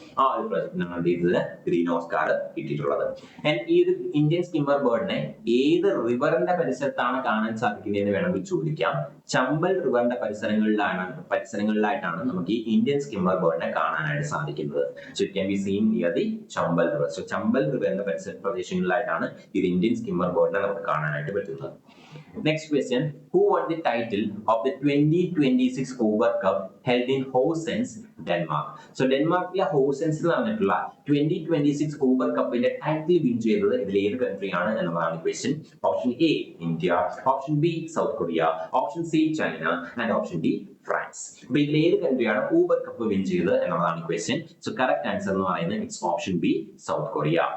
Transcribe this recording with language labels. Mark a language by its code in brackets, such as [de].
[ml] ആ ഒരു പ്രൊജക്ടിനാണ് ഇതിന് ഗ്രീൻ ഓസ്കാർ കിട്ടിയിട്ടുള്ളത്. ആൻഡ് ഈ ഒരു ഇന്ത്യൻ സ്കിമ്മർ ബേർഡിനെ ഏത് റിവറിന്റെ പരിസരത്താണ് കാണാൻ സാധിക്കുന്നതെന്ന് വേണമെങ്കിൽ ചോദിക്കാം. ചമ്പൽ റിവറിന്റെ പരിസരങ്ങളിലായിട്ടാണ് നമുക്ക് ഈ ഇന്ത്യൻ സ്കിമ്മർ ബേർഡിനെ കാണാനായിട്ട് സാധിക്കുന്നത്. [en] So it can be seen near the Chambal river. [ml] So Chambal റിവറിന്റെ പ്രദേശങ്ങളിലായിട്ടാണ് ഈ ഇന്ത്യൻ സ്കിമ്മർ ബേർഡിനെ നമുക്ക് കാണാനായിട്ട് പറ്റുന്നത്. [en] Next question, who won the title of the 2026 Uber Cup held in Horsens, Denmark? [ml] So ഡെൻമാർക്കിലെ ഹോസൻസിൽ നടന്നിട്ടുള്ള 2026 ഊബർ കപ്പിന്റെ ടൈറ്റിൽ വിൻ ചെയ്തത് ഇതിൽ ഏത് കൺട്രി ആണ് എന്നതാണ് question. [en] Option A India, option B South Korea, option C China and option D France. [ml] അപ്പൊ ഇതിൽ ഏത് കൺട്രിയാണ് ഊബർ കപ്പ് വിൻ ചെയ്തത് എന്നുള്ളതാണ് ക്വസ്റ്റ്യൻ. [en] so correct answer [ml] എന്ന് പറയുന്നത് [en] It's option B South Korea.